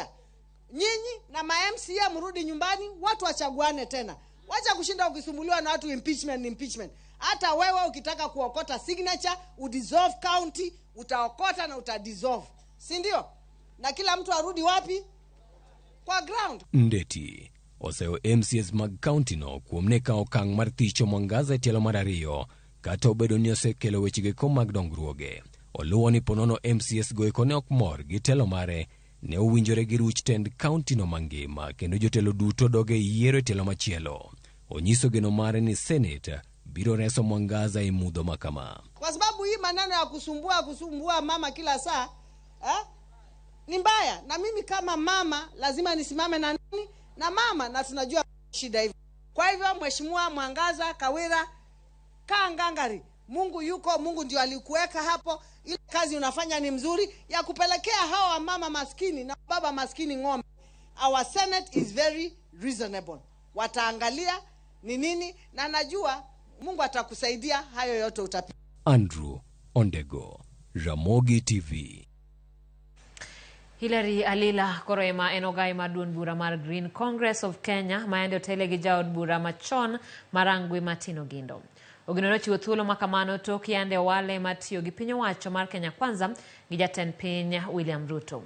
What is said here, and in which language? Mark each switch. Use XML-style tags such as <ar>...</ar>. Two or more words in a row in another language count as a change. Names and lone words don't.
<sw>Nyinyi na ma-MCA mrudi nyumbani, watu wachaguane tena. Wacha kushinda ukisumbuliwa na watu impeachment. Hata wewe ukitaka kuokota signature, udissolve county, utaokota na utadissolve. Si ndio? Na kila mtu arudi wapi? Kwa ground.</sw> <luo>Ndeti oseo MCS mag county no kuom ne kawo okang' mar thicho Mwangaza e tielo mar ariyo kata obedo ni osekelo wechege ko mag dongruoge. Oluwo ni ponono MCS goeko ne ok mor gi telo mare ne owinjore gi ruch tend county no mangima kendo jotelo duto doge yiero e tielo machielo. Onyiso geno mare ni Senate biro reso Mwangaza e mudho makama.</luo> <sw>Kwa sababu hii maneno ya kusumbua mama kila saa, ni mbaya. Na mimi kama mama lazima nisimame na nini? Na mama, na tunajua shida hivi. Kwa hivyo mheshimiwa Mwangaza Kawira, kaa ngangari. Mungu yuko, Mungu ndio alikuweka hapo. Ile kazi unafanya ni mzuri ya kupelekea hawa mama maskini na baba maskini ng'ombe.</sw> <en>Our Senate is very reasonable.</en> <sw>Wataangalia ni nini, na najua Mungu atakusaidia, hayo yote utapita. Andrew Ondego, Ramogi TV.</sw> <luo>Hilary Alila Koroema enogai madun bura mar Green Congress of Kenya maende telegi jaod bura machon marangwi Matino Gindo. Oginoro chiwo thuolo makamano tok yande wale matiyo gi piny owacho mar Kenya Kwanza gi jatend piny William Ruto.</luo>